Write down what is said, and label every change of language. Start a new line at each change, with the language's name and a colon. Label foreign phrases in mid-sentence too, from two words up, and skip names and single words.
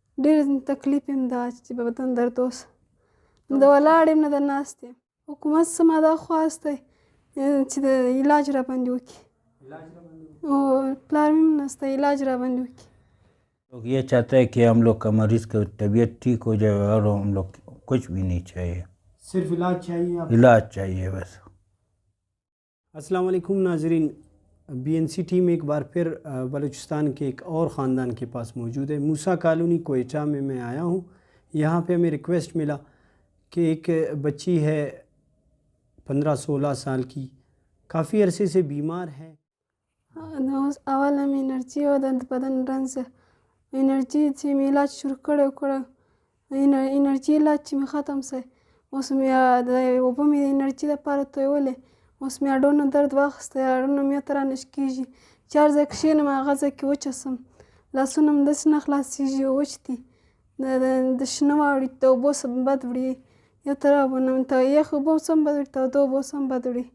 Pashto: ډېر تکلیف یم دا چې په بدن درد اوس د ولاړ یم نه د ناست یم. حکومت څه ما دا خواست دی چې د علاج را باندې وکړي. پلار مې هم نسته، علاج را باندې وکړي.
Urdu: لوگ یہ چاہتا ہے کہ ہم لوگ کا مریض کا طبیعت ٹھیک ہو جائے اور ہم لوگ کچھ بھی نہیں چاہیے، صرف علاج چاہیے. علاج چاہیے بس. السلام علیکم ناظرین، بی این سی ٹیم ایک بار پھر بلوچستان کے ایک اور خاندان کے پاس موجود ہے. موسیٰ کالونی کوئٹہ میں آیا ہوں. یہاں پہ ہمیں ریکویسٹ ملا کہ ایک بچی ہے 15-16 سال کی، کافی عرصے سے بیمار ہے.
Pashto: اول مې انرژي او د بدن رنځ انرژي چې مې علاج شروع کړی انرژي علاج چې مې ختم شی، اوس مې د اوبه مې د انرژي لپاره تویولې، اوس مې هډونو درد واخیستی، هډونه مې ته رانه کېږي چې هر ځای کښېنم هغه ځای کې وچه لاسونه مې داسې نه خلاصېږي، وچ دي، د شنه واوړي، د اوبو څخه بد وړي، یو طرف یخ اوبو څخه هم بد وړي، تاوده اوبو څخه هم بد وړي.